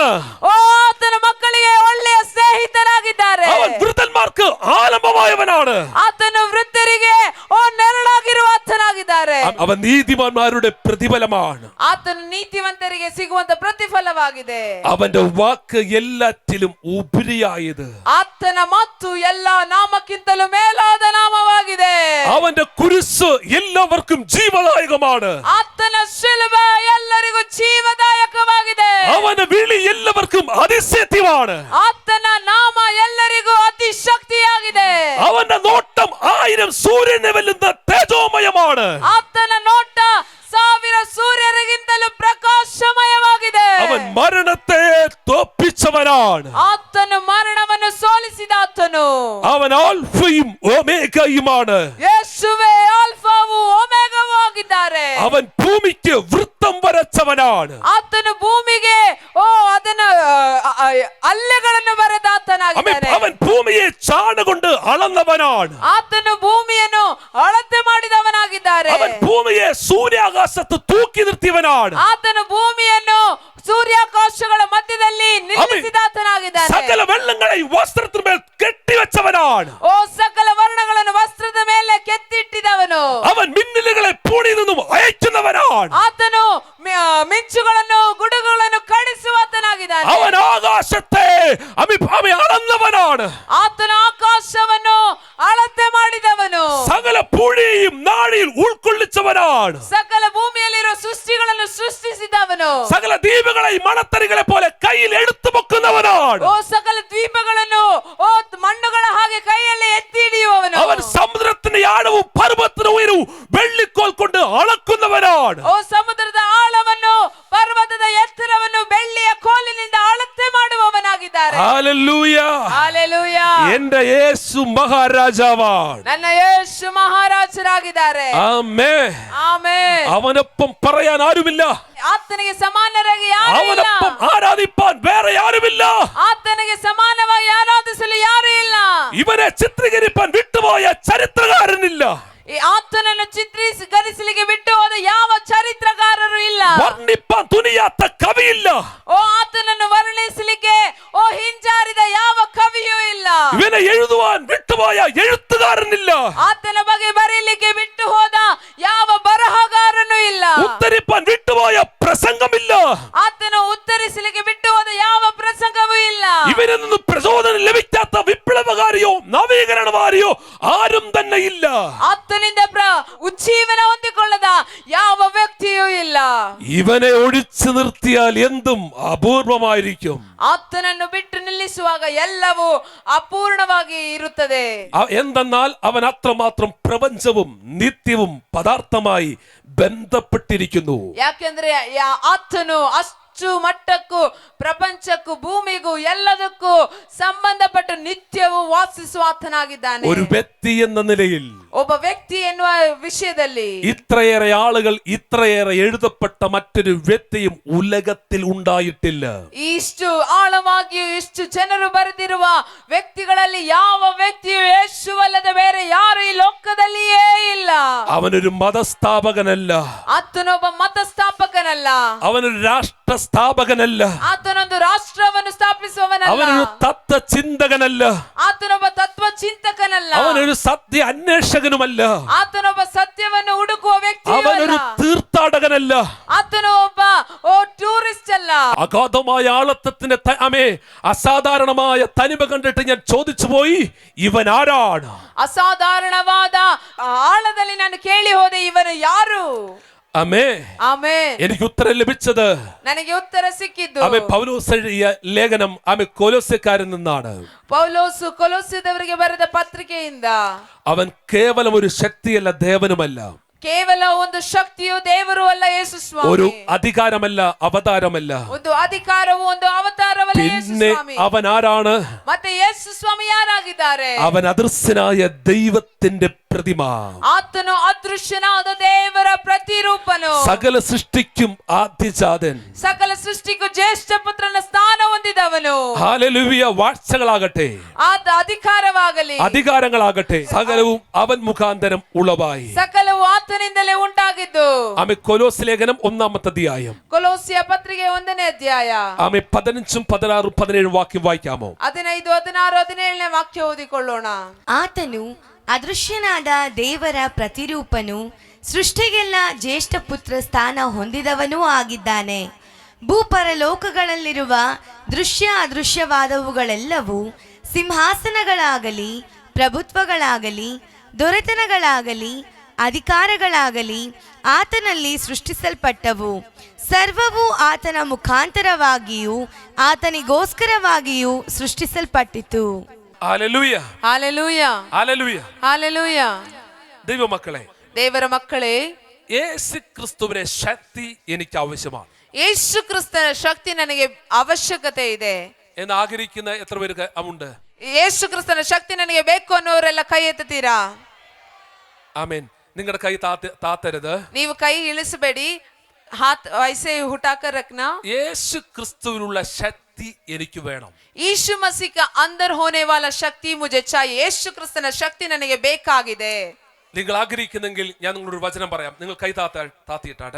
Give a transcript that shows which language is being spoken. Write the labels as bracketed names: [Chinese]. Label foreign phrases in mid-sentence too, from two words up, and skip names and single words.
[Kannada] ಓ ಆತನು ಮಕ್ಕಳಿಗೆ ಒಳ್ಳೆಯ ಸ್ನೇಹಿತರಾಗಿದ್ದಾರೆ. [Malayalam] അവൻ വൃദ്ധന്മാർക്ക് ആലംബമായവനാണ്. [Kannada] ಆತನು ವೃದ್ಧರಿಗೆ ನೆರಳಾಗಿರುವ ಆತನಾಗಿದ್ದಾರೆ. [Malayalam] അവൻ നീതിമാന്മാരുടെ പ്രതിഫലമാണ്. [Kannada] ಆತನು ನೀತಿವಂತರಿಗೆ ಸಿಗುವಂತ ಪ್ರತಿಫಲವಾಗಿದೆ. [Malayalam] അവന്റെ വാക്ക് എല്ലാറ്റിലും ഉപരിയായത്. [Kannada] ಆತನ ಮಾತು ಎಲ್ಲಾ ನಾಮಕ್ಕಿಂತಲೂ ಮೇಲಾದ ನಾಮವಾಗಿದೆ. [Malayalam] അവന്റെ കുരിശ് എല്ലാവർക്കും ജീവദായകമാണ്. [Kannada] ಆತನ ಶಿಲುಬೆ ಎಲ್ಲರಿಗೂ ಜೀವದಾಯಕವಾಗಿದೆ. [Malayalam] അവന്റെ വിളി എല്ലാവർക്കും അതിശയമാണ്. [Kannada] ಆತನ ನಾಮ ಎಲ್ಲರಿಗೂ ಅತಿ ಶಕ್ತಿಯಾಗಿದೆ. [Malayalam] അവന്റെ നോട്ടം 1000 സൂര്യനെ വെല്ലുന്ന തേജോമയമാണ്. [Kannada] ಆತನ ನೋಟ 1000 ಸೂರ್ಯರಿಗಿಂತಲೂ ಪ್ರಕಾಶಮಯವಾಗಿದೆ. [Malayalam] അവൻ മരണത്തെ തോൽപ്പിച്ചവനാണ്. [Kannada] ಆತನು ಮರಣವನ್ನು ಸೋಲಿಸಿದ ಆತನು. [Malayalam] അവൻ ആൽഫയും ഒമേഗയുമാണ്. [Kannada] ಯೇಸುವೇ ಆಲ್ಫಾವು ಒಮೆಗಾವು ಆಗಿದ್ದಾರೆ. [Malayalam] അവൻ ഭൂമിക്ക് വൃത്തം വരച്ചവനാണ്. [Kannada] ಆತನು ಭೂಮಿಗೆ ಅದನ್ನ ಅಲ್ಲೆಗಳನ್ನು ಬರೆದ ಆತನಾಗಿದ್ದಾನೆ. [Malayalam] അവൻ ഭൂമിയെ ചാണകൊണ്ട് അളന്നവനാണ്. [Kannada] ಆತನು ಭೂಮಿಯನ್ನು ಅಳತೆ ಮಾಡಿದವನಾಗಿದ್ದಾರೆ. [Malayalam] അവൻ ഭൂമിയെ സൂര്യാകാശത്ത് തൂക്കി നിർത്തിയവനാണ്. [Kannada] ಆತನು ಭೂಮಿಯನ್ನು ಸೂರ್ಯಾಕಾಶಗಳ ಮಧ್ಯದಲ್ಲಿ ನಿಲ್ಲಿಸಿದ ಆತನಾಗಿದ್ದಾನೆ. [Malayalam] സകല വെള്ളങ്ങളെ വസ്ത്രത്തിന്മേൽ കെട്ടിവെച്ചവനാണ്. [Kannada] ಓ ಸಕಲ ವರ್ಣಗಳನ್ನು ವಸ್ತ್ರದ ಮೇಲೆ ಕೆತ್ತಿಟ್ಟಿದವನು. [Malayalam] അവൻ മിന്നലുകളെ പൂണിയിൽ നിന്നും അയക്കുന്നവനാണ്. [Kannada] ಆತನು ಮಿಂಚುಗಳನ್ನು ಗುಡುಗುಗಳನ್ನು ಕಡಿಸುವ ಆತನಾಗಿದ್ದಾನೆ. [Malayalam] അവൻ ആകാശത്തെ അളന്നവനാണ്. [Kannada] ಆತನು ಆಕಾಶವನ್ನು ಅಳತೆ ಮಾಡಿದವನು. [Malayalam] സകല പുഴയും നാഴിയിൽ ഉൾക്കൊള്ളിച്ചവനാണ്. [Kannada] ಸಕಲ ಭೂಮಿಯಲ್ಲಿರುವ ಸೃಷ್ಟಿಗಳನ್ನು ಸೃಷ್ಟಿಸಿದವನು. [Malayalam] സകല ദ്വീപുകളെ മണത്തരികളെ പോലെ കയ്യിൽ എടുത്തു പൊക്കുന്നവനാണ്. [Kannada] ಓ ಸಕಲ ದ್ವೀಪಗಳನ್ನು ಮಣ್ಣುಗಳ ಹಾಗೆ ಕೈಯಲ್ಲಿ ಎತ್ತಿ ಹಿಡಿಯುವವನು. [Malayalam] അവൻ സമുദ്രത്തിന്റെ ആഴം ആഴവും പർവ്വതത്തിന്റെ ഉയരവും വെള്ളിക്കോൽ കൊണ്ട് അളക്കുന്നവനാണ്. [Kannada] ಓ ಸಮುದ್ರದ ಆಳವನ್ನು ಪರ್ವತದ ಎತ್ತರವನ್ನು ಬೆಳ್ಳಿಯ ಕೋಲಿನಿಂದ ಅಳತೆ ಮಾಡುವವನಾಗಿದ್ದಾರೆ. [Malayalam] ഹല്ലേലൂയ. [Kannada] ಹಾಲೆಲೂಯಾ. [Malayalam] എന്റെ യേശു മഹാരാജാവാണ്. [Kannada] ನನ್ನ ಯೇಸು ಮಹಾರಾಜರಾಗಿದ್ದಾರೆ. [Malayalam] ആമേൻ. [Kannada] ಆಮೆನ್. [Malayalam] അവനൊപ്പം പറയാൻ ആരുമില്ല. [Kannada] ಆತನಿಗೆ ಸಮಾನರಾಗಿ ಯಾರೂ ಇಲ್ಲ. [Malayalam] അവനൊപ്പം ആരാധിപ്പാൻ വേറെ ആരുമില്ല. [Kannada] ಆತನಿಗೆ ಸಮಾನವಾಗಿ ಆರಾಧಿಸಲು ಯಾರೂ ಇಲ್ಲ. [Malayalam] ഇവനെ ചിത്രീകരിപ്പാൻ വിട്ടുപോയ ചരിത്രകാരനില്ല. [Kannada] ಈ ಆತನನ್ನು ಚಿತ್ರೀಕರಿಸಲಿಕ್ಕೆ ಬಿಟ್ಟು ಹೋದ ಯಾವ ಚರಿತ್ರಕಾರರು ಇಲ್ಲ. [Malayalam] വർണ്ണിപ്പാൻ തുനിയാത്ത കവിയില്ല. [Kannada] ಓ ಆತನನ್ನು ವರ್ಣಿಸಲಿಕ್ಕೆ ಓ ಹಿಂಜಾರಿದ ಯಾವ ಕವಿಯೂ ಇಲ್ಲ. [Malayalam] ഇവനെ എഴുതുവാൻ വിട്ടുപോയ എഴുത്തുകാരനില്ല. [Kannada] ಆತನ ಬಗ್ಗೆ ಬರೀಲಿಕ್ಕೆ ಬಿಟ್ಟು ಹೋದ ಯಾವ ಬರಹಗಾರನೂ ಇಲ್ಲ. [Malayalam] ഉത്തരിപ്പാൻ വിട്ടുപോയ പ്രസംഗമില്ല. [Kannada] ಆತನು ಉತ್ತರಿಸಲಿಕ್ಕೆ ಬಿಟ್ಟು ಹೋದ ಯಾವ ಪ್ರಸಂಗವೂ ಇಲ್ಲ. [Malayalam] ഇവരിൽ നിന്ന് പ്രചോദനം ലഭിക്കാത്ത വിപ്ലവകാരിയോ നവീകരണവാരിയോ ആരും തന്നെ ഇല്ല. [Kannada] ಆತನಿಂದ ಉಜ್ಜೀವನ ಹೊಂದಿಕೊಳ್ಳದ ಯಾವ ವ್ಯಕ್ತಿಯೂ ಇಲ್ಲ. [Malayalam] ഇവനെ ഒഴിച്ചു നിർത്തിയാൽ എന്തും അപൂർവമായിരിക്കും. [Kannada] ಆತನನ್ನು ಬಿಟ್ಟು ನಿಲ್ಲಿಸುವಾಗ ಎಲ್ಲವೂ ಅಪೂರ್ಣವಾಗಿ ಇರುತ್ತದೆ. [Malayalam] എന്തെന്നാൽ അവൻ അത്രമാത്രം പ്രപഞ്ചവും നിത്യവും പദാർത്ഥമായി ബന്ധപ്പെട്ടിരിക്കുന്നു. [Kannada] ಯಾಕೆಂದ್ರೆ ಆತನು ಅಷ್ಟು ಮಟ್ಟಕ್ಕೂ ಪ್ರಪಂಚಕ್ಕೂ ಭೂಮಿಗೂ ಎಲ್ಲದಕ್ಕೂ ಸಂಬಂಧಪಟ್ಟ ನಿತ್ಯವೂ ವಾಸಿಸುವ ಆತನಾಗಿದ್ದಾನೆ. [Malayalam] ഒരു വ്യക്തി എന്ന നിലയിൽ [Kannada] ಒಬ್ಬ ವ್ಯಕ್ತಿ ಎನ್ನುವ ವಿಷಯದಲ್ಲಿ [Malayalam] ഇത്രയേറെ ആളുകൾ ഇത്രയേറെ എഴുതപ്പെട്ട മറ്റൊരു വ്യക്തിയും ഉലകത്തിൽ ഉണ്ടായിട്ടില്ല. [Kannada] ಇಷ್ಟು ಆಳವಾಗಿಯೂ ಇಷ್ಟು ಜನರು ಬರೆದಿರುವ ವ್ಯಕ್ತಿಗಳಲ್ಲಿ ಯಾವ ವ್ಯಕ್ತಿಯು ಯೇಸುವಲ್ಲದೆ ಬೇರೆ ಯಾರು ಈ ಲೋಕದಲ್ಲಿಯೇ ಇಲ್ಲ. [Malayalam] അവനൊരു മതസ്ഥാപകനല്ല. [Kannada] ಆತನೊಬ್ಬ ಮತ ಸ್ಥಾಪಕನಲ್ಲ. [Malayalam] അവനൊരു രാഷ്ട്ര സ്ഥാപകനല്ല. [Kannada] ಆತನೊಂದು ರಾಷ್ಟ್ರವನ್ನು ಸ್ಥಾಪಿಸುವವನಲ್ಲ. [Malayalam] അവനൊരു തത്വചിന്തകനല്ല. [Kannada] ಆತನೊಬ್ಬ ತತ್ವ ಚಿಂತಕನಲ್ಲ. [Malayalam] അവനൊരു സത്യ അന്വേഷകനുമല്ല. [Kannada] ಆತನೊಬ್ಬ ಸತ್ಯವನ್ನು ಹುಡುಕುವ ವ್ಯಕ್ತಿಯೂ [Malayalam] അവനൊരു [Kannada] ಅಲ್ಲ. [Malayalam] തീർത്ഥാടകനല്ല. [Kannada] ಆತನು ಒಬ್ಬ ಟೂರಿಸ್ಟ್ ಅಲ್ಲ. [Malayalam] അഗാധമായ ആളത്വത്തിന്റെ അസാധാരണമായ തനിമ കണ്ടിട്ട് ഞാൻ ചോദിച്ചു പോയി, ഇവൻ ആരാണ്? [Kannada] ಅಸಾಧಾರಣವಾದ ಆಳದಲ್ಲಿ ನಾನು ಕೇಳಿ ಹೋದೆ, ಇವನು ಯಾರು? [Malayalam] ആമേ. [Kannada] ಆಮೆನ್. [Malayalam] എനിക്ക് ഉത്തരം ലഭിച്ചത് [Kannada] ನನಗೆ ಉತ್ತರ ಸಿಕ್ಕಿದ್ದು [Malayalam] പൗലോസ് എഴുതിയ ലേഖനം കൊലോസ്യക്കാരിൽ നിന്നാണ്. [Kannada] ಪೌಲೋಸು ಕೊಲೊಸ್ಸದವರಿಗೆ ಬರೆದ ಪತ್ರಿಕೆಯಿಂದ. [Malayalam] അവൻ കേവലം ഒരു ശക്തിയല്ല, ദേവനുമല്ല. [Kannada] ಕೇವಲ ಒಂದು ಶಕ್ತಿಯು ದೇವರು ಅಲ್ಲ, ಯೇಸು [Malayalam] ഒരു [Kannada] ಸ್ವಾಮಿ. [Malayalam] അധികാരമല്ല, അവതാരമല്ല. [Kannada] ಒಂದು ಅಧಿಕಾರವು ಒಂದು ಅವತಾರವಲ್ಲ, ಯೇಸು [Malayalam] പിന്നെ [Kannada] ಸ್ವಾಮಿ. [Malayalam] അവൻ ആരാണ്? [Kannada] ಮತ್ತೆ ಯೇಸು ಸ್ವಾಮಿ ಯಾರಾಗಿದ್ದಾರೆ? [Malayalam] അവൻ അദൃശ്യനായ ദൈവത്തിന്റെ പ്രതിമ. [Kannada] ಆತನು ಅದೃಶ್ಯನಾದ ದೇವರ ಪ್ರತಿರೂಪನು. [Malayalam] സകല സൃഷ്ടിക്കും ആദ്യജാതൻ. [Kannada] ಸಕಲ ಸೃಷ್ಟಿಗೂ ಜ್ಯೇಷ್ಠ ಪುತ್ರನ ಸ್ಥಾನ ಹೊಂದಿದವನು. [Malayalam] ഹല്ലേലൂയ. വാഴ്ചകളാകട്ടെ, [Kannada] ಆತ ಅಧಿಕಾರವಾಗಲಿ, [Malayalam] അധികാരങ്ങളാകട്ടെ, സകലവും അവൻ മുഖാന്തരം ഉളവായി. [Kannada] ಸಕಲವು ಆತನಿಂದಲೇ ಉಂಟಾಗಿದ್ದು. [Malayalam] ആമേ. കൊലോസ് ലേഖനം 1-ാമത്തെ അധ്യായം. [Kannada] ಕೊಲೊಸ್ಸಿಯ ಪತ್ರಿಕೆ 1ನೇ ಅಧ್ಯಾಯ. [Malayalam] ആമേ. 15, 16, 17 വാക്യം വായിക്കാമോ? [Kannada] 15, 16, 17ನೇ ವಾಕ್ಯ ಓದಿಕೊಳ್ಳೋಣ. ಆತನು ಅದೃಶ್ಯನಾದ ದೇವರ ಪ್ರತಿರೂಪನು, ಸೃಷ್ಟಿಗೆಲ್ಲ ಜ್ಯೇಷ್ಠ ಪುತ್ರ ಸ್ಥಾನ ಹೊಂದಿದವನೂ ಆಗಿದ್ದಾನೆ. ಭೂಪರಲೋಕಗಳಲ್ಲಿರುವ ದೃಶ್ಯ ಅದೃಶ್ಯವಾದವುಗಳೆಲ್ಲವೂ, ಸಿಂಹಾಸನಗಳಾಗಲಿ, ಪ್ರಭುತ್ವಗಳಾಗಲಿ, ದೊರೆತನಗಳಾಗಲಿ, ಅಧಿಕಾರಗಳಾಗಲಿ ಆತನಲ್ಲಿ ಸೃಷ್ಟಿಸಲ್ಪಟ್ಟವು. ಸರ್ವವು ಆತನ ಮುಖಾಂತರವಾಗಿಯೂ ಆತನಿಗೋಸ್ಕರವಾಗಿಯೂ ಸೃಷ್ಟಿಸಲ್ಪಟ್ಟಿತು. [Malayalam] ഹല്ലേലൂയ. [Kannada] ಹಾಲೆಲೂಯ, [Malayalam] ഹല്ലേലൂയ. [Kannada] ಹಾಲೆಲೂಯ. [Malayalam] ദൈവമക്കളെ, [Kannada] ದೇವರ ಮಕ್ಕಳೇ, [Malayalam] യേശു ക്രിസ്തുവിന്റെ ശക്തി എനിക്ക് ആവശ്യമാണ് [Kannada] ಯೇಸು ಕ್ರಿಸ್ತನ ಶಕ್ತಿ ನನಗೆ ಅವಶ್ಯಕತೆ ಇದೆ [Malayalam] എന്ന് ആഗ്രഹിക്കുന്ന എത്ര പേർക്ക് ഉണ്ട്? [Kannada] ಯೇಸು ಕ್ರಿಸ್ತನ ಶಕ್ತಿ ನನಗೆ ಬೇಕು ಅನ್ನೋರೆಲ್ಲ ಕೈ ಎತ್ತುತ್ತೀರಾ? [Malayalam] ആമേൻ. നിങ്ങളുടെ കൈ താത്തരുത്. [Kannada] ನೀವು ಕೈ ಇಳಿಸಬೇಡಿ. [Hindi] हाथ ऐसे उठाकर रखना. [Malayalam] യേശു ക്രിസ്തുവിനുള്ള ശക്തി എനിക്ക് വേണം. [Hindi] यीशु मसीह का अंदर होने वाला शक्ति मुझे चाहिए. [Kannada] यीशु क्रिस्तನ ಶಕ್ತಿ ನನಗೆ ಬೇಕಾಗಿದೆ. [Malayalam] നിങ്ങൾ ആഗ്രഹിക്കുന്നെങ്കിൽ ഞാൻ നിങ്ങളൊരു വചനം പറയാം. നിങ്ങൾ കൈ താത്തിയിട്ടാട്ടെ.